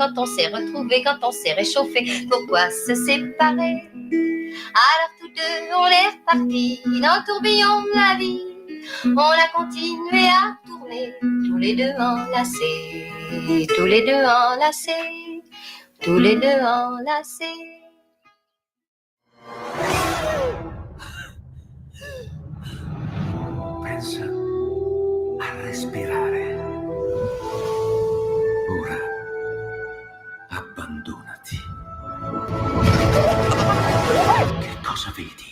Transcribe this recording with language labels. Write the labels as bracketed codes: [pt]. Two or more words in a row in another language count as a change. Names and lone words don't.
[fr] Quand on s'est retrouvé, quand on s'est réchauffé, pourquoi se séparer? Alors tous deux, on est repartis dans le tourbillon de la vie. On a continué à tourner, tous les deux enlacés, tous les deux enlacés, tous les deux enlacés. [it] Pensa a respirare. Ora abbandonati. Che cosa vedi?